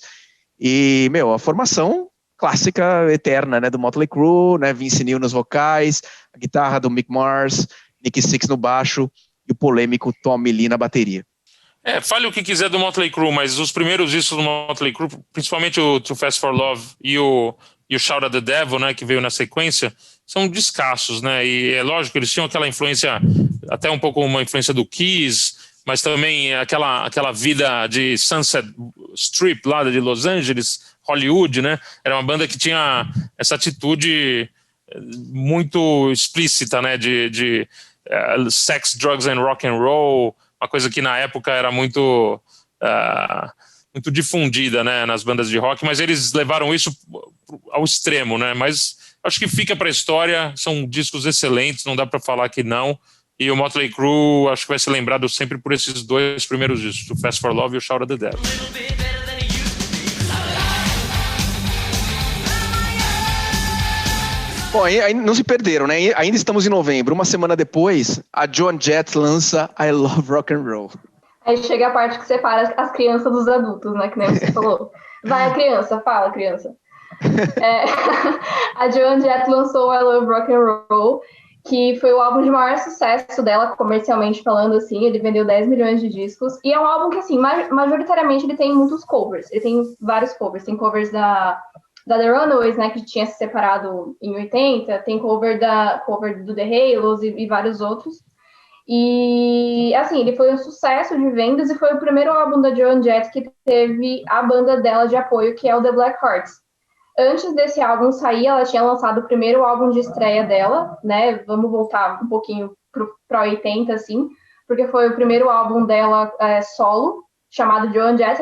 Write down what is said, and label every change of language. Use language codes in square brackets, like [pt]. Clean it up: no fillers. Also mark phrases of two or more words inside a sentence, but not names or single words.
[pt] E, a formação clássica, eterna, né, do Motley Crue, né, Vince Neil nos vocais, a guitarra do Mick Mars, Nicky Sixx no baixo e o polêmico Tommy Lee na bateria. Fale o que quiser do Motley Crue, mas os primeiros discos do Motley Crue, principalmente o Too Fast for Love e o Shout at the Devil, né, que veio na sequência, são descassos, né? E é lógico, eles tinham aquela influência, até um pouco uma influência do Kiss, mas também aquela vida de Sunset Strip lá de Los Angeles, Hollywood, né? Era uma banda que tinha essa atitude muito explícita, né? [en] De sex, drugs and rock and roll, [pt] uma coisa que na época era muito difundida, né, nas bandas de rock, mas eles levaram isso ao extremo, né? Mas acho que fica para a história, são discos excelentes, não dá para falar que não. E o Motley Crue acho que vai ser lembrado sempre por esses 2 primeiros discos, o Fast for Love e o Shout at the Devil. Bom, aí não se perderam, né? Ainda estamos em novembro. Uma semana depois, a Joan Jett lança I Love Rock and Roll. Aí chega a parte que separa as crianças dos adultos, né? Que nem você falou. Vai, criança, fala, criança. A Joan Jett lançou I Love Rock and Roll, que foi o álbum de maior sucesso dela, comercialmente falando, assim. Ele vendeu 10 milhões de discos. E é um álbum que, assim, majoritariamente ele tem muitos covers. Ele tem vários covers. Tem covers da The Runaways, né, que tinha se separado em 80. Tem cover do The Halos e vários outros. E, assim, ele foi um sucesso de vendas e foi o primeiro álbum da Joan Jett que teve a banda dela de apoio, que é o The Blackhearts. Antes desse álbum sair, ela tinha lançado o primeiro álbum de estreia dela, né? Vamos voltar um pouquinho para 80, assim, porque foi o primeiro álbum dela solo, chamado Joan Jett.